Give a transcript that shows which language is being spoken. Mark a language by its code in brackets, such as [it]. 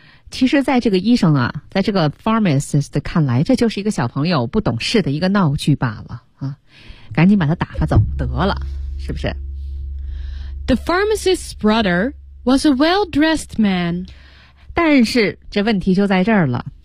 [zh] 其实在这个医生啊，在这个 pharmacist 的看来，这就是一个小朋友不懂事的一个闹剧罢了啊，赶紧把他打发走得了，是不是？ [en] The pharmacist's brother was a well-dressed man. [zh] 但是这问题就在这儿了。